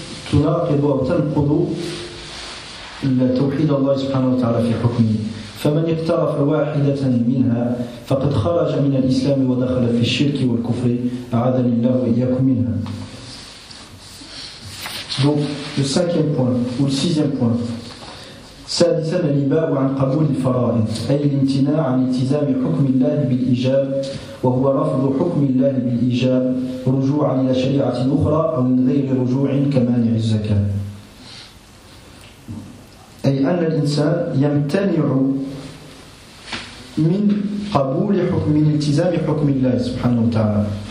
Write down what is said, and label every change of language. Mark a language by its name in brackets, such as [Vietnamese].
[Arabic] تناقض أو تنقض توحيد الله سبحانه وتعالى في حكمه، فمن اقترف واحدة منها فقد خرج من الإسلام ودخل في الشرك والكفر، أعاذني الله وإياكم منها. [French] Donc le cinquième point ou le sixième point. [Arabic] سادسا الإباء عن قبول الفرائض أي الامتناع عن التزام حكم الله بالإجاب وهو رفض حكم الله بالإيجاب رجوعا إلى شريعة أخرى أو من غير رجوع كمانع الزكاة. أي أن الإنسان يمتنع من قبول حكم من التزام حكم الله سبحانه وتعالى.